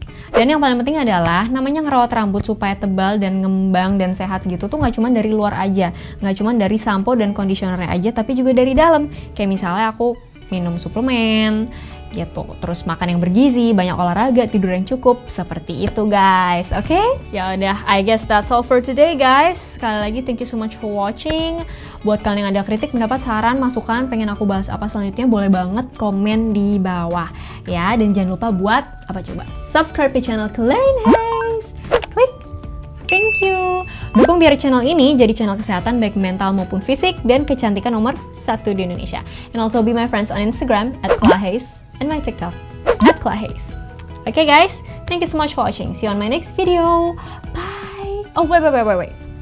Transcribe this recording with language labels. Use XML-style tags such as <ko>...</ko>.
<id>Dan yang paling penting adalah, namanya ngerawat rambut supaya tebal dan ngembang dan sehat gitu tuh nggak cuma dari luar aja. Nggak cuma dari sampo dan conditionernya aja, tapi juga dari dalam. Kayak misalnya aku minum suplemen, gitu. Terus makan yang bergizi, banyak olahraga, tidur yang cukup, seperti itu guys, oke? Ya udah,</id> <en>I guess that's all for today guys.</en> <id>Sekali lagi</id> <en>thank you so much for watching.</en> <id>Buat kalian yang ada kritik, pendapat, saran, masukan, pengen aku bahas apa selanjutnya, boleh banget komen di bawah ya. Dan jangan lupa buat apa coba? Subscribe ke channel Klarin Hayes. Klik.</id> <en>Thank you.</en> <id>Dukung biar channel ini jadi channel kesehatan baik mental maupun fisik dan kecantikan nomor 1 di Indonesia.</id> <en>And also be my friends on Instagram @klahayes and my TikTok @klahayes. Okay guys, thank you so much for watching. See you on my next video. Bye. Oh wait.</en>